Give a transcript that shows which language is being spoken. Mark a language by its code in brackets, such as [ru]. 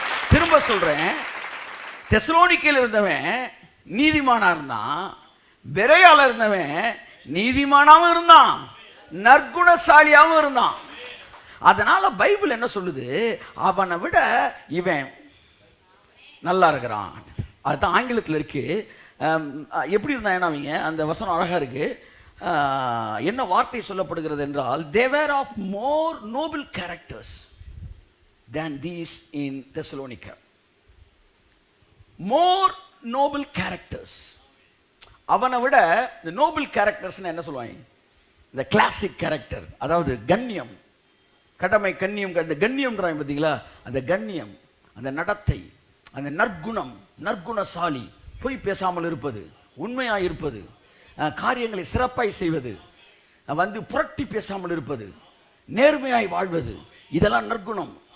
[ta] திரும்ப சொல்றேன், தெசலோனிக்கேயில் இருந்தவன் நீதிமானா இருந்தான், பெரேயால இருந்தவன் நீதிமானாவும் இருந்தான், நற்குணசாலியாவும் இருந்தான். அதனால பைபிள் என்ன சொல்லுது, அவனை விட இவன் நல்லா இருக்கிறான். அதுதான் ஆங்கிலத்தில் இருக்கு. எப்படி இருந்தான் அவங்க, அந்த வசனம் அழகா இருக்கு. என்ன வார்த்தை சொல்லப்படுகிறது என்றால், [en] they were of more noble characters than these in Thessalonica. more noble characters. [ta] அவனை விட இந்த நோபல் கேரக்டர்ஸ்னு என்ன சொல்லுவாங்க, இந்த கிளாசிக் கேரக்டர், அதாவது கண்ணியம், கடமை கண்ணியம், அந்த கண்ணியம்ன்றாங்க பார்த்தீங்களா, அந்த கண்ணியம், அந்த நடத்தை, அந்த நற்குணம், நற்குணசாலி, பொய் பேசாமல் இருப்பது, உண்மையாக இருப்பது, காரியங்களை சிறப்பாய் செய்வது, புரட்டி பேசாமல் இருப்பது, நேர்மையாய் வாழ்வது, இதெல்லாம் நற்குணம்.